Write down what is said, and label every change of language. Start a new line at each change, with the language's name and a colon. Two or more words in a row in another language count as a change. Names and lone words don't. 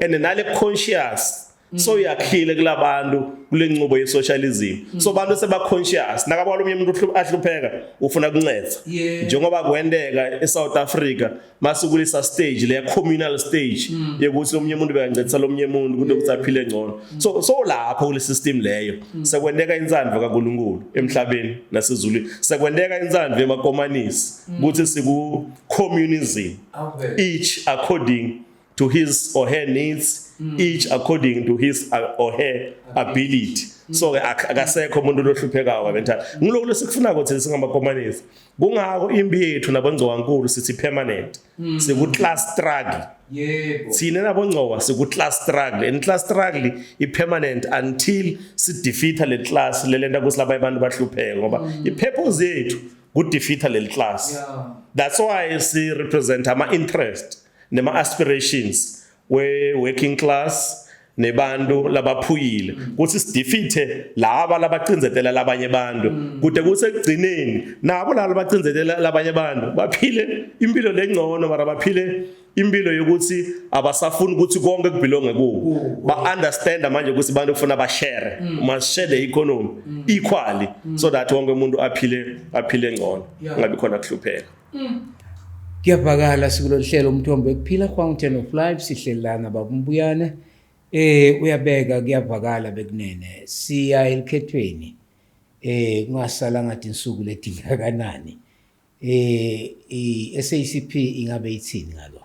Swati: and nale conscious so yakhile kulabantu kule nqubo yesocialism so abantu seba conscious nakaba lo mnye umuntu ahlupheka ufuna kunceda njengoba kwendeka eSouth Africa masukulisa stage le
English: communal stage
Swati: yokuthi lo mnye umuntu beyancedisa lo mnye umuntu ukuthi ukuzaphile ngcono so lapho kule system leyo sekwendeka insandvo kaNkulunkulu emhlabeni nasezulwini sekwendeka insandvo yemakomanisi ukuthi siku communism
English: each according to his or her needs each according to his or her ability
Swati: so akasekho umuntu lohluphekayo kabentana ngiloko lesikufuna ukuthi singamakomanisi kungako imbi yethu nabongcowankulu sithi permanent siku
English: class struggle
Swati: yebo sine nabongcowa siku
English: class struggle and class struggle
Swati: i
English: permanent until
Swati: si defeat le class lelenta kusilaba abantu bahlupheka ngoba I purpose yethu ku defeat le class
English: that's why
Swati: si represent ama interest nema aspirations we working class nebantu labaphuyile kuthi sidefeate laba labaqinzetela labanye abantu kude kuthi ekugcineni nabo laba labaqinzetela labanye abantu baphile impilo lengcono mara baphile impilo yokuthi abasafuni ukuthi konke kubelonge kubo ba understand manje ukuthi abantu kufuna ba share
English: must share the economy equally so that
Swati: wonke umuntu aphile ngcono ngabe khona kuhlupheka kuyabhakala sikulolu hlelo umthombo ekuphila Fountain of Life sihlelana babumbuyane uyabeka kuyabhakala bekunene siya elikhethweni kungasala ngathi insuku letingakanani SACP ingabe ithini ngalo